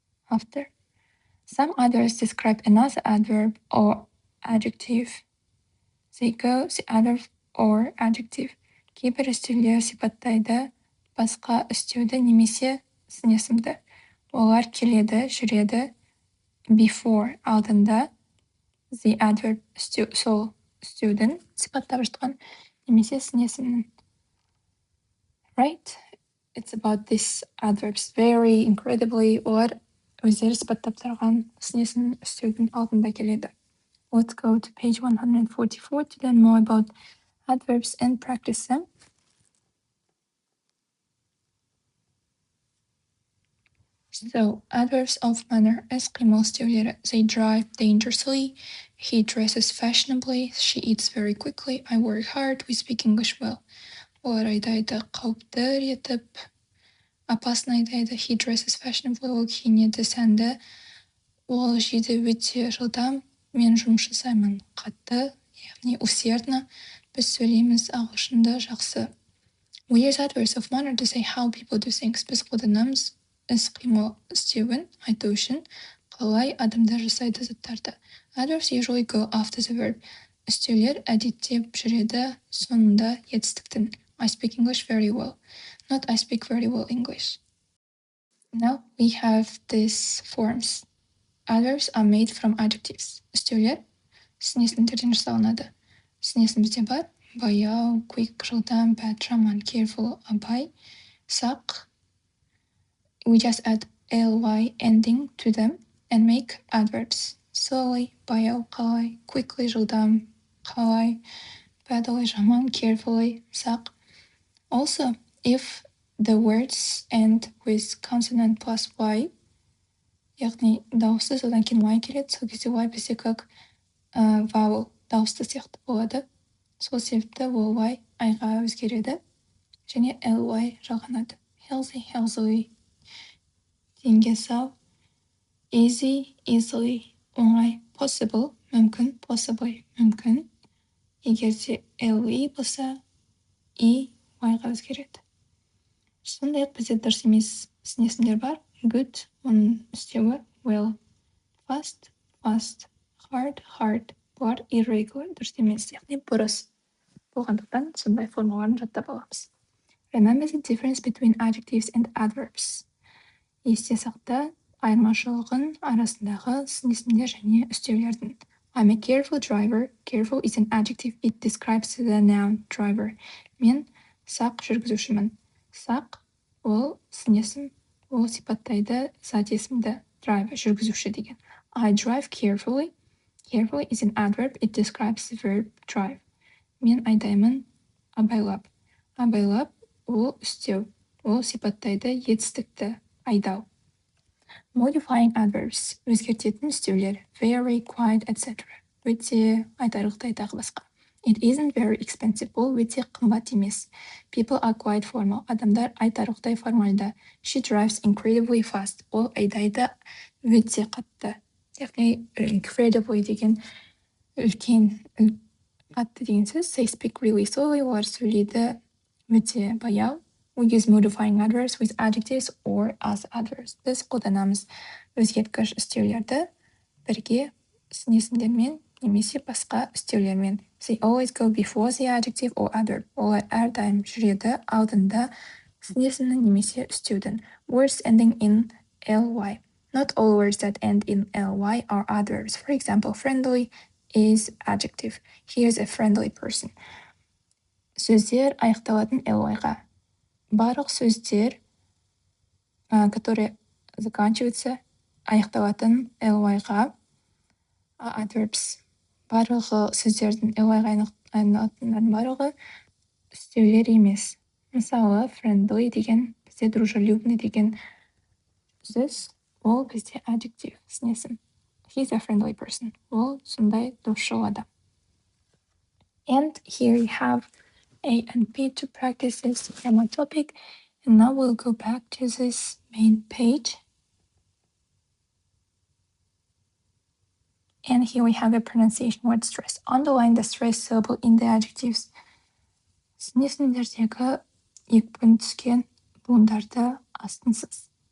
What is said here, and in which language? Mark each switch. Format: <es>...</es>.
<en>After. Some adverbs describe another adverb or adjective. They go, the adverb or adjective.</en> <kk>Кейбір үстеулер сипаттайды басқа үстеуді немесе снесімді. Олар келеді, жүреді.</kk> <en>Before</en> <kk>алдында</kk> <en>the adverb</en> <kk>сол үстеудің сипаттап жатқан немесе снесімнің.</kk> <en>Right? It's about this adverbs.</en> <kk>Very, incredibly, олар өздері сипаттап тұрған снесімнің үстеудің алдында келеді.</kk> <en>Let's go to page 144 to learn more about adverbs and practice them. So, adverbs of manner іс-қимыл үстеулері. They drive dangerously. He dresses fashionably. She eats very quickly. I work hard. We speak English well.</en> <kk>Олар айдайды қауіпті етіп, опасно айдайды.</kk> <en>He dresses fashionably.</en> <kk>Ол киінеді сәнді. Ол жейді өте жылдам. Мен жұмыс жасаймын қатты, яғни усердно. Біз сөйлейміз ағылшынды жақсы.</kk> <en>We use adverbs of manner to say how people do things.</en> <kk>Біз қолданамыз іс-қимыл істеуін айту үшін қалай адамдар жасайды заттарды.</kk> <en>Adverbs usually go after the verb.</en> <kk>Үстеулер әдетте жүреді соңында етістіктің.</kk> <en>I speak English very well. Not I speak very well English. Now we have these forms. Adverbs are made from adjectives.</en> <kk>Үстеулер снесімдерден жасалынады. Снесім бізде бар. Баяу, quick, жылдам, bad, жаман, careful, абай, сақ.</kk> <en>We just add ly ending to them and make adverbs.</en> <kk>Slowly, баяу, қалай, quickly, жылдам, қалай, badly, жаман, carefully, сақ.</kk> <en>Also, if the words end with consonant plus y,</en> <kk>яғни дауысты содан кейін y келеді, сол кезде y бізде как vowel, дауысты сияқты болады. Сол себепті ол y айға өзгереді және ly жалғанады.</kk> <en>Healthy, healthily, денге сау. Easy, easily, оңай. Possible, мүмкін.</en> <kk>Possibly, мүмкін. Егер де ly болса, y-ға өзгереді. Сондай-ақ бізде дұрыс емес снесімдер бар. Good, оның үстеуі well. Fast,</kk> <en>Fast, fast. Hard, hard.</en> <kk>Бұлар irregular, дұрыс емес, яғни бұрыс. Болғандықтан сондай формаларын жаттап аламыз.</kk> <en>Remember the difference between adjectives and adverbs.</en> <kk>Есте сақта айырмашылығын арасындағы сын есімдер және үстеулердің.</kk> <en>I'm a careful driver. Careful is an adjective. It describes the noun driver.</en> <kk>Мен сақ жүргізушімін. Сақ ол сын есім, ол сипаттайды зат есімді driver, жүргізуші деген.</kk> <en>I drive carefully. Carefully is an adverb. It describes the verb drive.</en> <kk>Мен айдаймын абайлап. Абайлап ол үстеу, ол сипаттайды етістікті, айдау.</kk> <en>Modifying adverbs,</en> <kk>өзгертетін үстеулер,</kk> <en>very, quite, etc.</en> <kk>Өте, айтарлықтай тағы басқа.</kk> <en>It isn't very expensive,</en> <kk>ол өте қымбат емес.</kk> <en>People are quite formal,</en> <kk>адамдар айтарлықтай формальды.</kk> <en>She drives incredibly fast,</en> <kk>ол айдайды өте қатты. Яғни incredibly деген үлкен, қатты деген сөз.</kk> <en>They speak really slowly,</en> <kk>олар сөйлейді өте баяу.</kk> <en>We use modifying adverbs with adjectives or as adverbs.</en> <kk>Біз қолданамыз өзгерткіш үстеулерді бірге сын есімдермен немесе басқа үстеулермен.</kk> <en>They always go before the adjective or adverb.</en> <kk>Олар әрдайым жүреді алдында сын есімнің немесе үстеудің.</kk> <en>Words ending in ly. Not all words that end in ly are adverbs. For example, friendly is adjective. He is a friendly person.</en> <kk>Сөздер аяқталатын ly-ға. Барлық сөздер,</kk> <ru>которые заканчиваются,</ru> <kk>аяқталатын ly-ға, adverbs. Барлығы сөздердің ly-ға аяқталатындардың барлығы үстеулер емес. Мысалы, friendly деген, бізде дружелюбный деген сөз, ол бізде adjective, сын есім.</kk> <en>He's a friendly person.</en> <kk>Ол сондай досшыл адам.</kk> <en>And here you have A and B to practice this grammar topic. And now we'll go back to this main page. And here we have a pronunciation word stress. Underline the stress syllable in the adjectives.</en> <kk>Сын есімдердегі екпін түскен буындарды астынсыз.</kk>